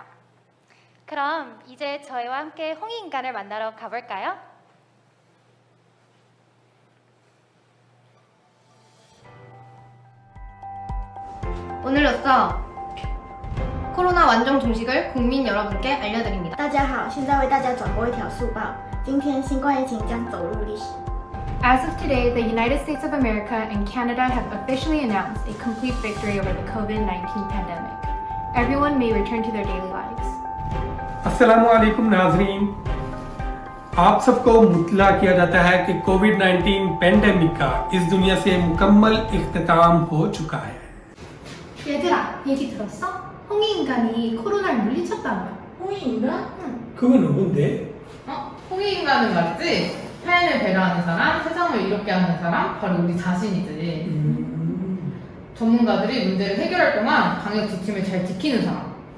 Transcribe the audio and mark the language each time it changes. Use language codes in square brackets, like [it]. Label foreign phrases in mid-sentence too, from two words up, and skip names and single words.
[ko] 그럼 이제 저희와 함께 홍익인간을 만나러 가볼까요? 오늘로써 코로나 완종 종식을 국민 여러분께 알려드립니다. [zh] 大家好，现在为大家转播一条速报。今天新冠疫情将走入历史。 [en] As of today, the United States of America and Canada have officially announced a complete victory over the COVID-19 pandemic. Everyone may return to their daily lives. [ur] السلام علیکم ناظرین، آپ سب کو مطلع کیا جاتا ہے کہ کووڈ-19 پینڈیمک کا اس دنیا سے مکمل اختتام ہو چکا ہے. [ko] 얘들아, 얘기 들었어? 홍익인간이 코로나를 물리쳤다며. 홍익인간? 응. 그건 누군데? 홍익인간은 맞지? 타인을 배려하는 사람, 세상을 이롭게 하는 사람, 바로 우리 자신이지. 전문가들이 문제를 해결할 동안 방역 지침을 잘 지키는 사람.